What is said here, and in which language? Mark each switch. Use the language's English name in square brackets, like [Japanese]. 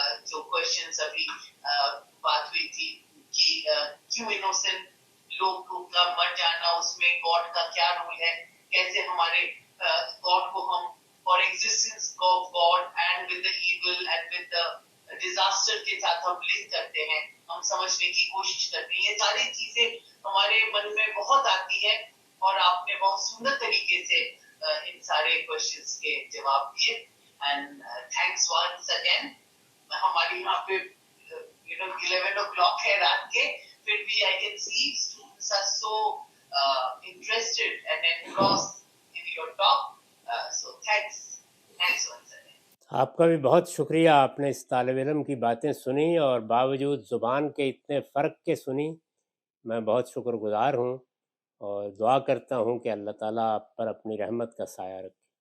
[Urdu] جو کوشچنس ابھی بات ہوئی تھی کہ کیوں انوسنٹ لوگوں کا مر جانا, اس میں گاڈ کا کیا رول ہے, کیسے ہمارے گاڈ کو ہم اور [English] existence of God and with the evil and with the disaster [Urdu] کے ساتھ ہم لنک کرتے ہیں, ہم سمجھنے کی کوشش کرتے ہیں. یہ ساری چیزیں ہمارے من میں بہت آتی ہے, اور آپ نے بہت سندر طریقے سے ان سارے کوشچنس کے جواب دیے. [English] And thanks once again. [Urdu] ہماری یہاں پہ [English] 11 o'clock [Urdu] ہے رات کے, پھر بھی [English] I can see students are so interested and engrossed in your talk. So thanks once again. [Urdu] آپ کا بھی بہت شکریہ, آپ نے اس طالب علم کی باتیں سنی اور باوجود زبان کے اتنے فرق کے سنی. میں بہت شکر گزار ہوں اور دعا کرتا ہوں کہ اللہ تعالیٰ آپ پر اپنی رحمت کا سایہ رکھے.